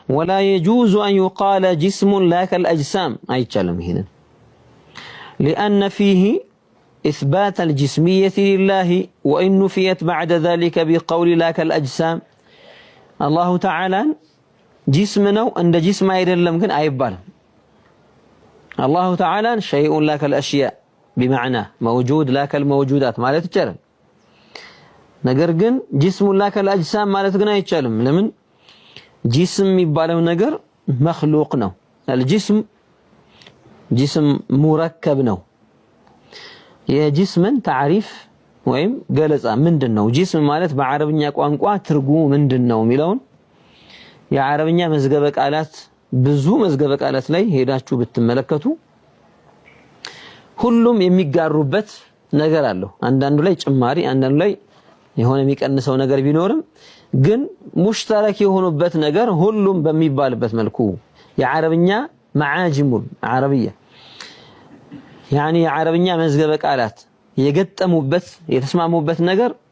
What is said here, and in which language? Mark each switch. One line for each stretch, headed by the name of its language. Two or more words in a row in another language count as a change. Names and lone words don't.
Arabic: ولا يجوز أن يقال جسم لا كالأجسام أي كلام هنا لأن فيه إثبات الجسمية لله وإن نفيت بعد ذلك بقول لا كالأجسام الله تعالى جسمنا عند جسم
Amharic: አይደለም ግን አይባልም
Arabic: الله تعالى شيء لا كالأشياء بمعنى موجود لا كالموجودات
Amharic: ማለት ይቻላል ነገር ግን
Arabic: جسم لا كالأجسام
Amharic: ማለት ግን አይቻልም ለምን ጂስም የሚባለው ነገር
Arabic: مخلوق ነው الجسم جسم مركب ነው
Amharic: የጂስምን تعريف ወይም ገለጻ ምንድነው ጂስም ማለት በአረብኛ ቋንቋ ትርጉሙ ምንድነው የሚለውን የአረብኛ መዝገበ ቃላት ብዙ መዝገበ ቃላት ላይ ሄዳችሁ ብትመለከቱ ሁሉም የሚጋሩበት ነገር አለው አንዳንዱ ላይ ጭማሪ አንዳንዱ ላይ የሆነ የሚቀንሰው ነገር ቢኖርም ግን ሙሽተረክ የሆኑበት ነገር ሁሉም በሚባልበት መልኩ የአረብኛ
Arabic: معاجم العربية
Amharic: يعني የአረብኛ መዝገበ ቃላት የገጠሙበት የተስማሙበት ነገር